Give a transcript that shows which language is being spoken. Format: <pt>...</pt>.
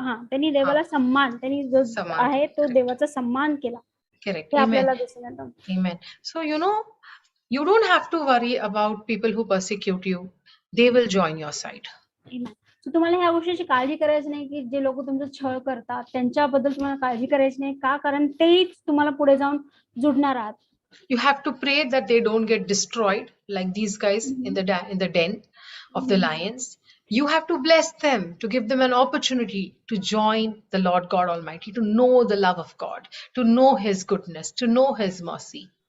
<mr>त्यांनी देवाला सन्मान त्यांनी जो आहे तो देवाचा सन्मान केला</mr> <en>Correct. Amen. So, you don't have to worry about people who persecute you. They will join your side. Amen.</en> <mr>So, तुम्हाला ह्या गोष्टीची काळजी करायची नाही की जे लोक तुमचं छळ करतात त्यांच्याबद्दल तुम्हाला काळजी करायची नाही का कारण तेच तुम्हाला पुढे जाऊन जुडणार आहात</mr> <en>You have to pray that they don't get destroyed like these guys in the den of the lions. You have to bless them to give them an opportunity to join the Lord God Almighty, to know the love of God, to know His goodness, to know His mercy.</en>